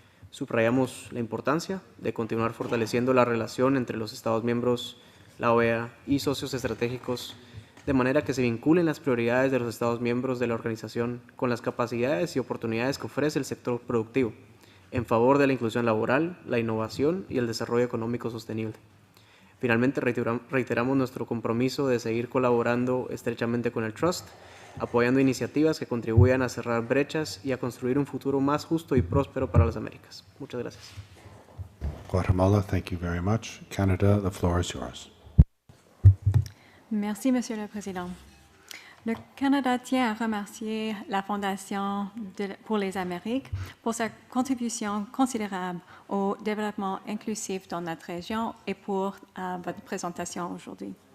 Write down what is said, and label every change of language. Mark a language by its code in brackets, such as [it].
[es] Subrayamos la importancia de continuar fortaleciendo la relación entre los Estados miembros, la OEA y socios estratégicos, de manera que se vinculen las prioridades de los Estados miembros de la organización con las capacidades y oportunidades que ofrece el sector productivo, en favor de la inclusión laboral, la innovación y el desarrollo económico sostenible. Finalmente, reiteramos nuestro compromiso de seguir colaborando estrechamente con el Trust, apoyando iniciativas que contribuyan a cerrar brechas y a construir un futuro más justo y próspero para las Américas. Muchas gracias. [en] Guatemala, thank you very much. Canada, the floor is yours. [fr] Merci, Monsieur le Président. Le Canada tient à remercier la Fondation pour les Amériques pour sa contribution considérable au développement inclusif dans notre région et pour votre présentation aujourd'hui.